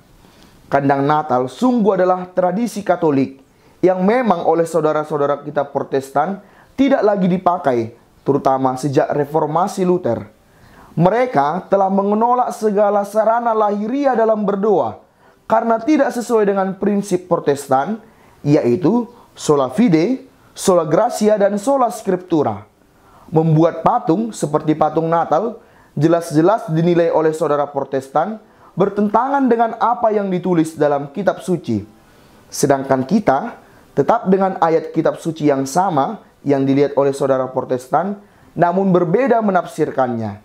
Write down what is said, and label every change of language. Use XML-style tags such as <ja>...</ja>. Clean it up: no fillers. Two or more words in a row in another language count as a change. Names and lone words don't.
<id>Kandang Natal sungguh adalah tradisi Katolik yang memang oleh saudara-saudara kita Protestan tidak lagi dipakai, terutama sejak reformasi Luther. Mereka telah menolak segala sarana lahiria dalam berdoa karena tidak sesuai dengan prinsip Protestan, yaitu</id> <la>sola fide, sola gratia,</la> <id>dan</id> <la>sola scriptura.</la> <id>Membuat patung seperti patung Natal jelas-jelas dinilai oleh saudara Protestan bertentangan dengan apa yang ditulis dalam kitab suci. Sedangkan kita tetap dengan ayat kitab suci yang sama yang dilihat oleh saudara Protestan, namun berbeda menafsirkannya.</id>